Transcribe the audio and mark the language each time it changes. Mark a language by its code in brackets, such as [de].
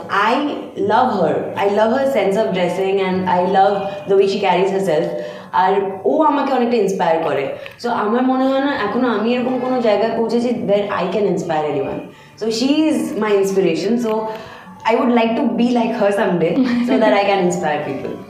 [en] I love her sense of dressing and I love the way she carries herself. [bn] আর ও আমাকে অনেকটা inspire করে। So আমার মনে হয় না এখনো আমি এরকম কোনো জায়গায় পৌঁছেছি [en] where I can inspire anyone. So she is my inspiration. So I would like to be like her someday so that I can inspire people.